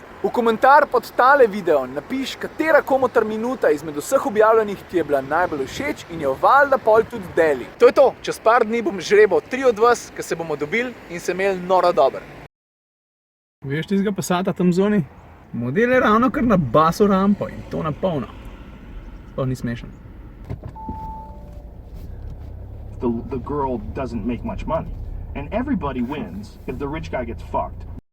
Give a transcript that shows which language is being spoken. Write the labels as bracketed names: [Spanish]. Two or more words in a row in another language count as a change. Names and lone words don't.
[Slovenian] V komentar pod tale video napiš, katera komutar minuta izmed vseh objavljenih ti je bila najbolj všeč in jo valjda pol tudi deli. To je to, čez par dni bom žrebal 3 od vas, ki se bomo dobili in se imeli noro dober. Veš tistega Passata tam zoni? Model je ravno kar na baso rampo in to na polno. Sploh ni smešen. [English] The girl doesn't make much money. And everybody wins if the rich guy gets fucked.